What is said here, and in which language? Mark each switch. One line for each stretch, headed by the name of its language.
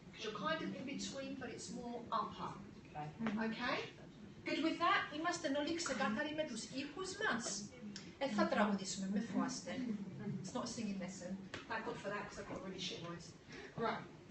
English: Because you're kind of in between, but it's more upper. Okay? Good with that?
Greek: Είμαστε όλοι ξεκάθαροι με τους ήχους μας. Θα τραγουδήσουμε, με φοβάστε.
English: It's not a singing lesson. Thank God for that, because I've got a really shit voice. Right.